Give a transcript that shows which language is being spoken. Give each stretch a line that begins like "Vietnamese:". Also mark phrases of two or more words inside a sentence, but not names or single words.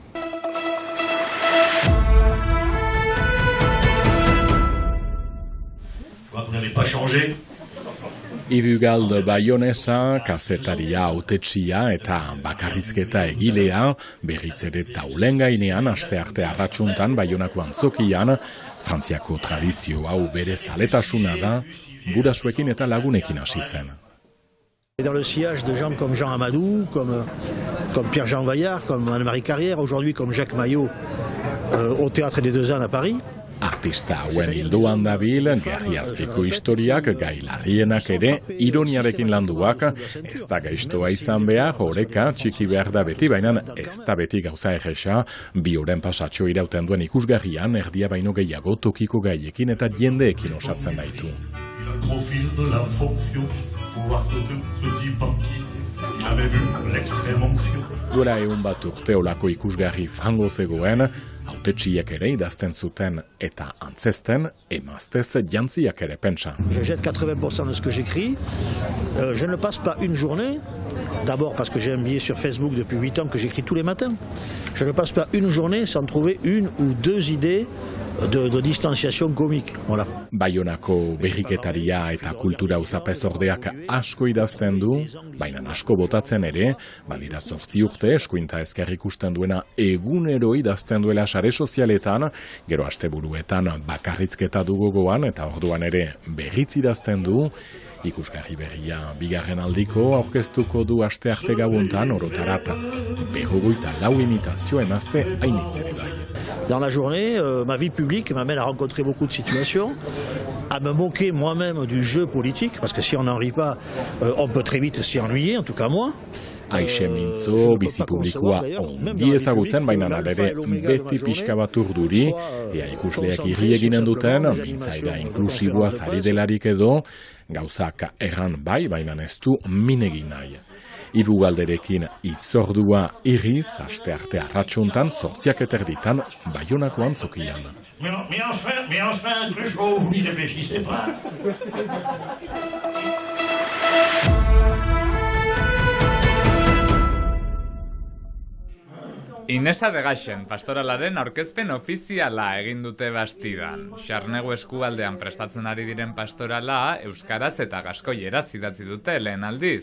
Basque: Ibugal baionesa, kazetaria, autetxia eta bakarrizketa egilea, berriz ere taulen gainean, astearte arratsuntan Baionako antzokian, Frantziako tradizio hau bere zaletasuna da, gurasuekin eta lagunekin hasi zen.
French: Dans le sillage de gens comme Jean Amadou, comme Pierre-Jean Vaillard, comme Anne-Marie Carrière, aujourd'hui comme Jacques Maillot au Théâtre des Deux Ânes à Paris.
Basque: Artista hauen hildoan dabil, gerriazpiko historiak, gai larrienak ere, ironiarekin landuak, ez da gaiztoa izan behar, oreka, txiki behar da beti, baina ez da beti gauza erresa, bi oren pasatxo irauten duen ikusgarrian, erdia baino gehiago tokiko gaiekin eta jendeekin osatzen baitu. Duela egun bat urte olako ikusgarri frango zegoen, autetxiek ere idazten zuten eta antzesten, emaztez jantziak ere pentsa.
French: Je jette 80% de ce que j'écris. Je ne passe pas une journée, d'abord parce que j'ai un billet sur Facebook depuis 8 ans que j'écris tous les matins. Je ne passe pas une journée sans trouver une ou deux idées de distanciation comique. Voilà.
Basque: Baionako berriketaria eta kultura uzapez ordeak asko idazten du, baina asko botatzen ere, badira 8 urte eskuinta ezker ikusten duena egunero idazten duela sare sozialetan, gero asteburuetan bakarrizketa du gogoan eta orduan ere berritz idazten du, ikusgarri berria bigarren aldiko aurkeztuko du astearte gauuntan orotarat. 24 imitazio emazte hainitzere bai.
French: Dans la journée, ma vie publique m'amène à rencontrer beaucoup de situations, à me moquer moi-même du jeu politique, parce que si on n'en rit pas, on peut très vite s'y ennuyer, en tout cas moi.
Basque: Aixe mintzo, bizi publikoa ongi ezagutzen, baina ere beti pixka bat urduri, ea ikusleak irri eginen duten, mintzaira inklusiboa zari delarik edo, gauzak erran bai, baina ez du minegin nahi. Ibugalderekin itzordua irriz, astearte arratsuntan, 8:00 Baionako antzokian.
French: Mais enfin, Cruchot, vous n'y réfléchissez pas.
Basque: Inesa de Gaxen, pastoralaren aurkezpen ofiziala egin dute Bastidan. Xarnegu eskualdean prestatzen ari diren pastorala, euskaraz eta gaskoieraz idatzi dute lehen aldiz.